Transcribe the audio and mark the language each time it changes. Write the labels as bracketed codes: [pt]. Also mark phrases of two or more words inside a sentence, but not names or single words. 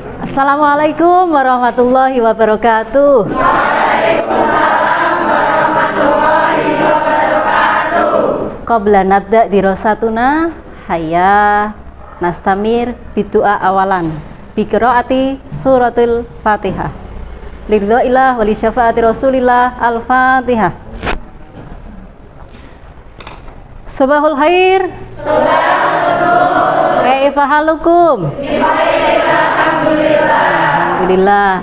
[ar] السلام عليكم ورحمة الله وبركاته. وعليكم السلام ورحمة الله وبركاته. قبل نبدأ دراستنا هيا نستمر بدعاء أولا بقراءة سورة الفاتحة. لله ولشفاعة رسول الله الفاتحة. صباح الخير. كيف حالكم؟ الحمد لله.